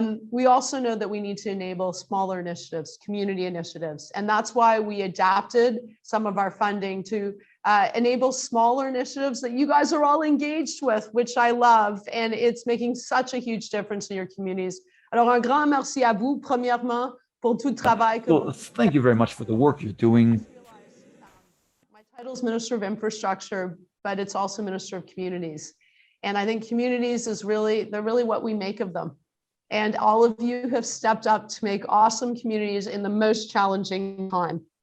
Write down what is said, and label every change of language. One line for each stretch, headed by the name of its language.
English: We also know that we need to enable smaller initiatives, community initiatives, and that's why we adapted some of our funding to enable smaller initiatives that you guys are all engaged with, which I love, and it's making such a huge difference in your communities.
French: Alors, un grand merci à vous, premièrement, pour tout le travail.
English: Well, thank you very much for the work you're doing. My title is Minister of Infrastructure, but it's also Minister of Communities. And I think communities they're really what we make of them. And all of you have stepped up to make awesome communities in the most challenging time.